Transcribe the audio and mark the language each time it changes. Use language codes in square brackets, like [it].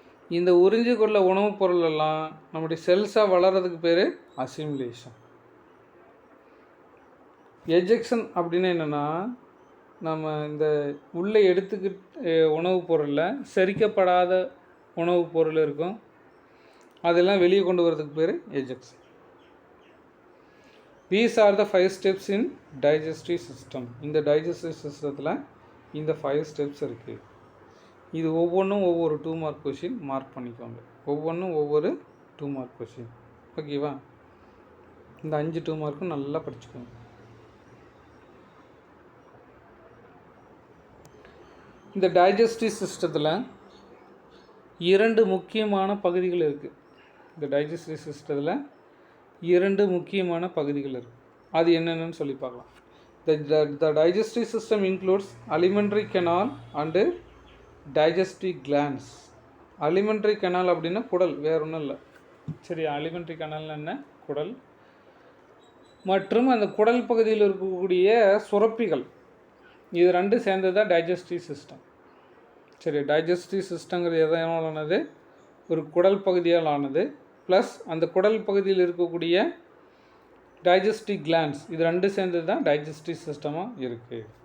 [ta] இந்த உறிஞ்சு கொள்ள உணவுப் பொருள் எல்லாம் நம்முடைய செல்ஸாக வளர்கிறதுக்கு பேர் அசிமுலேஷன். எஜெக்ஷன் அப்படின்னு என்னென்னா நம்ம இந்த உள்ளே எடுத்துக்கிட்ட உணவுப் பொருளில் செரிக்கப்படாத உணவுப் பொருள் இருக்கும், அதெல்லாம் வெளியே கொண்டு வரதுக்கு பேர் ejection. [en] These are the 5 steps in digestive system. [ta] இந்த digestive சிஸ்டத்தில் இந்த 5 ஸ்டெப்ஸ் இருக்குது. இது ஒவ்வொன்றும் ஒவ்வொரு 2 மார்க் கொஷின் மார்க் பண்ணிக்கோங்க. ஒவ்வொன்றும் ஒவ்வொரு 2 மார்க் கொஷின். ஓகேவா? இந்த 5 2 மார்க்கும் நல்லா படிச்சுக்கோங்க. இந்த டைஜஸ்டிவ் சிஸ்டத்தில் 2 முக்கியமான பகுதிகள் இருக்குது. இந்த டைஜஸ்டிவ் சிஸ்டத்தில் 2 முக்கியமான பகுதிகள் இருக்குது. அது என்னென்னு சொல்லி பார்க்கலாம். [en] The digestive system includes alimentary canal and digestive glands. [ta] alimentary canal அப்படின்னா குடல், வேறு ஒன்றும் இல்லை. சரி, alimentary canal என்ன? குடல். மற்றும் அந்த குடல் பகுதியில் இருக்கக்கூடிய சுரப்பிகள், இது 2 சேர்ந்தது தான் டைஜஸ்டிவ் சிஸ்டம். சரி, டைஜஸ்டிவ் சிஸ்டங்கிறது எதனால் ஆனது? ஒரு குடல் பகுதியால் ஆனது, ப்ளஸ் அந்த குடல் பகுதியில் இருக்கக்கூடிய டைஜஸ்டிவ் கிளாண்ட்ஸ், இது 2 சேர்ந்தது தான் டைஜஸ்டிவ் சிஸ்டமாக இருக்குது.